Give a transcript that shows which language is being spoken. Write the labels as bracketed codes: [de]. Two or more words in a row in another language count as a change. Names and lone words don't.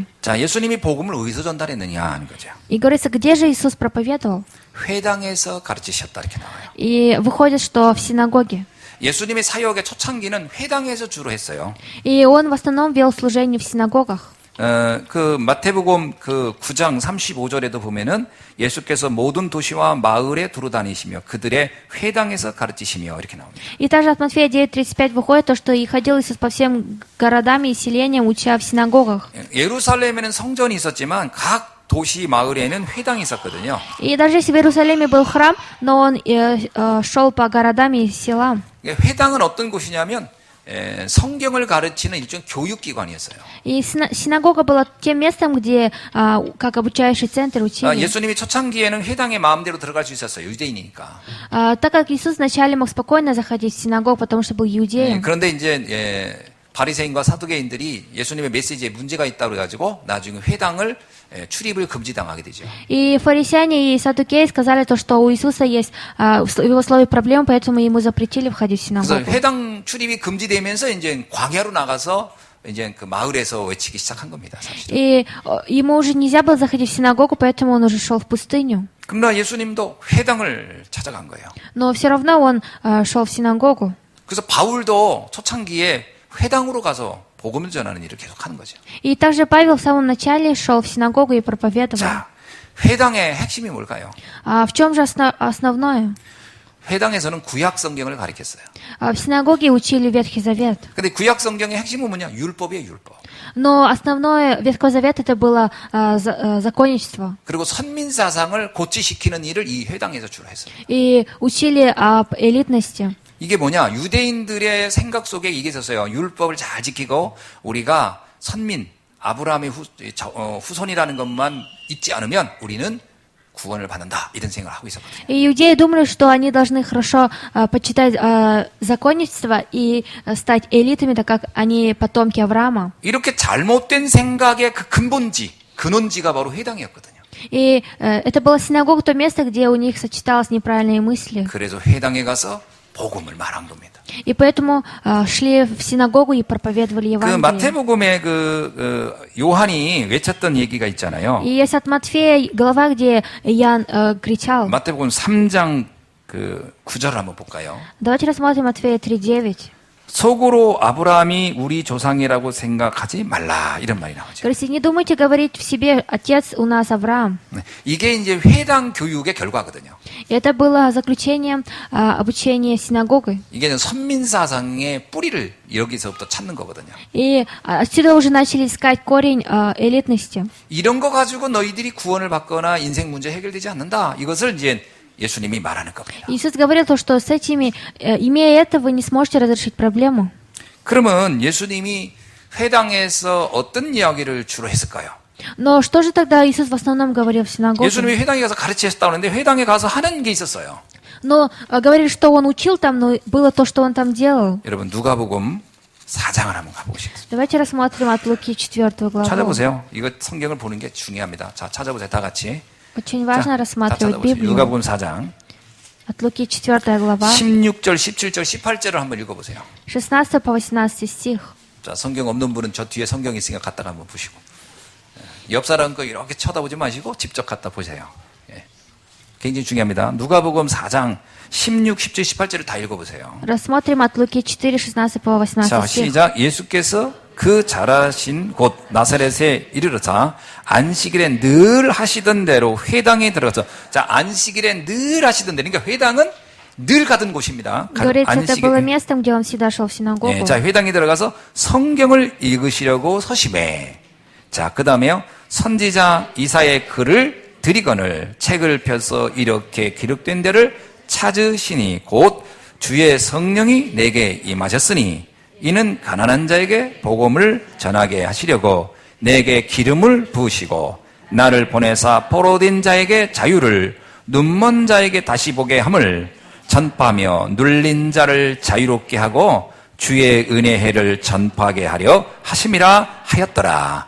[ko] 자, 예수님이 복음을 어디서 전달했느냐 하는 거죠. [ru] И говорится, где же Иисус проповедовал? [ko] 회당에서 가르치셨다 이렇게 나와요. [ru] И выходит, что в синагоге. [ko] 예수님의 사역의 초창기는 회당에서 주로 했어요. [ru] И он в основном вел служение в синагогах. [ko] 그 마태복음 그 9장 35절에도 보면은 예수께서 모든 도시와 마을에 두루 다니시며 그들의 회당에서 가르치시며 이렇게 나옵니다. [ru] И также от Матфея 9:35 выходит то, что и ходил Иисус по всем городам и селениям, уча в синагогах. [ko] 예루살렘에는 성전이 있었지만 각 도시 마을에는 회당이 있었거든요. [ru] И даже если в Иерусалиме был храм, но он шел по городам и селам. [ko] 회당은 어떤 곳이냐면 성경을 가르치는 일종 교육기관이었어요. [ru] И синагога была тем местом, где как обучающий центр учили. [ko] 예수님이 초창기에는 회당에 마음대로 들어갈 수 있었어요. 유대인이니까. [ru] Так как Иисус вначале мог спокойно заходить в синагогу, потому что был иудеем. [ko] 그런데 이제 바리새인과 사두개인들이 예수님의 메시지에 문제가 있다고 해가지고 나중에 회당을 출입을 금지당하게 되죠. [ru] И фарисеяне и саддукеи сказали то, что у Иисуса есть в его слове проблемы, поэтому ему запретили входить в [ko] 그래서 [ru] синагогу. [ko] 회당 출입이 금지되면서 이제 광야로 나가서 이제 그 마을에서 외치기 시작한 겁니다, 사실. [ru] И ему уже нельзя было заходить в синагогу, поэтому он уже шел в пустыню. [ko] 그러나 예수님도 회당을 찾아간 거예요. [ru] Но все равно он шел в синагогу. [ko] 그래서 바울도 초창기에 회당으로 가서 복음을 전하는 일을 계속 하는 거죠. [ru] И также Павел в самом начале шел в синагогу и проповедовал. [ko] 자, 회당의 핵심이 뭘까요? [ru] В чем же основное? [ko] 회당에서는 구약 성경을 가르쳤어요. [ru] В синагоге учили Ветхий Завет. [ko] 근데 구약 성경의 핵심은 뭐냐? 율법이에요, 율법. [ru] Но основное Ветхого Завета это было законничество. [ko] 그리고 선민사상을 고치시키는 일을 이 회당에서 주로 했어요. [ru] И учили об элитности. [ko] 이게 뭐냐? 유대인들의 생각 속에 이게 있었어요. 율법을 잘 지키고 우리가 선민, 아브라함의 후손이라는 것만 잊지 않으면 우리는 구원을 받는다 이런 생각을 하고 있었거든요. [ru] И иудеи думали, что они должны хорошо почитать законничество и стать элитами, так как они потомки Авраама. [ko] 이렇게 잘못된 생각의 그 근원지가 바로 회당이었거든요. [ru] И это была синагога, то место, где у них сочеталось неправильные мысли. [ko] 그래서 회당에 가서 복음을 말한 겁니다. [ru] И поэтому шли в синагогу и проповедовали 그 Евангелие. [ko] 마태복음에 요한이 외쳤던 얘기가 있잖아요. [ru] И есть от Матфея глава, где Иоанн кричал. [ko] 마태복음 3장 9절을 한번 볼까요? [ru] Давайте рассмотрим Матфея 3:9. [ko] 속으로 아브라함이 우리 조상이라고 생각하지 말라 이런 말이 나오죠. [ru] Говорится, не думайте говорить в себе, отец у нас Авраам. [ko] 네, 이게 이제 회당 교육의 결과거든요. [ru] И это было заключением обучения синагогой. [ko] 이게 선민사상의 뿌리를 여기서부터 찾는 거거든요. [ru] И отсюда уже начали искать корень элитности. [ko] 이런 거 가지고 너희들이 구원을 받거나 인생 문제 해결되지 않는다. 이것을 이제 예수님이 말하는 겁니다. [ru] Иисус говорил то, что с этими, имея это, вы не сможете разрешить проблему. [ko] 그러면 예수님이 회당에서 어떤 이야기를 주로 했을까요? [ru] Но что же тогда Иисус в основном говорил в синагоге? [ko] 예수님이 회당에 가서 가르치셨다고 하는데 회당에 가서 하는 게 있었어요. [ru] Но говорили, что он учил там, но было то, что он там делал. [ko] 여러분 누가복음 4장을 한번 가보시겠습니다. [ru] Давайте рассмотрим от Луки 4 главу. [ko] 찾아보세요. 이거 성경을 보는 게 중요합니다. 자, 찾아보세요. 다 같이. [ru] Очень важно [ko] 다 [ru] рассматривать [ko] 찾아보세요. [ru] Библию. [ko] 누가복음 4장 [ru] От Луки 4 глава, [ko] 16절, 17절, 18절을 한번 읽어보세요. [ru] 16 по 18 стих. [ko] 자, 성경 없는 분은 저 뒤에 성경이 있으니까 갖다가 한번 보시고. 옆 사람 거 이렇게 쳐다보지 마시고 직접 갖다 보세요. 예. 굉장히 중요합니다. 누가복음 4장 16, 17, 18절을 다 읽어보세요. [ru] Рассмотрим от Луки 4, 16 по 18 [ko] 자, [ru] стих. [ko] 시작. 예수께서 그 자라신 곳 나사렛에 이르러자 안식일에 늘 하시던 대로 회당에 들어가서, 자, 안식일에 늘 하시던 대로, 그러니까 회당은 늘 가던 곳입니다. [ru] Говорится, это было местом, где он всегда шел в синагогу. [ko] 예, 자, 회당에 들어가서 성경을 읽으시려고 서심해. 자, 그 다음에요. 선지자 이사의 글을 드리거늘 책을 펴서 이렇게 기록된 데를 찾으시니 곧 주의 성령이 내게 임하셨으니 이는 가난한 자에게 복음을 전하게 하시려고 내게 기름을 부으시고 나를 보내사 포로된 자에게 자유를 눈먼 자에게 다시 보게 함을 전파하며 눌린 자를 자유롭게 하고 주의 은혜 해를 전파하게 하려 하심이라 하였더라.